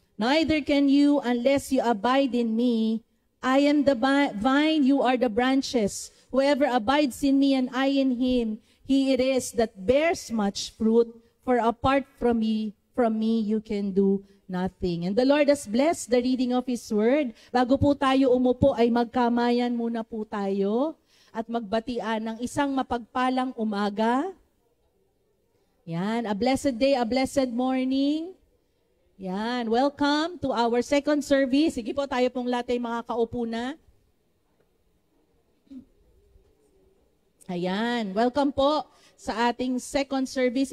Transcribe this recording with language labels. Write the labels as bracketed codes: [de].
[en] Neither can you unless you abide in me. I am the vine, you are the branches. Whoever abides in me and I in him, he it is that bears much fruit, for apart from me, you can do nothing. And the Lord has blessed the reading of His Word. [tl] Bago po tayo umupo, ay magkamayan muna po tayo at magbatian ng isang mapagpalang umaga. [en] Yan, a blessed day, a blessed morning. Yan, welcome to our second service. [tl] Sige po, tayo pong lahat ay makakaupo na. Ayan, welcome po sa ating second service.